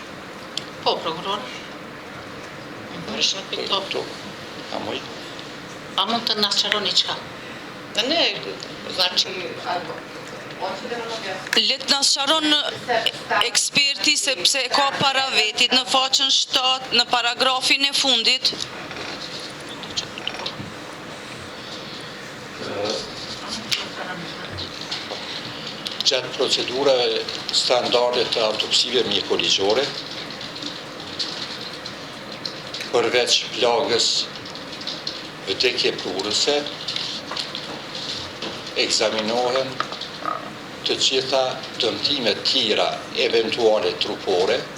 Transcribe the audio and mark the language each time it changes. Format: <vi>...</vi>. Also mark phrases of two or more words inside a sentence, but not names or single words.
<sq>Po, prokuror. A moj? A mund të na sqaroni çka?</sq> <sr>Ne, znači, Hoćete da nam objasnite?</sr> <sq>le të na sqaron eksperti sepse ka para vetit në faqen 7 në paragrafin e fundit. Gjatë procedurave standarde të autopsive mjekoligjore, përveç plagës vdekje prurëse, ekzaminohen të gjitha dëmtimet tjera eventuale trupore,</sq>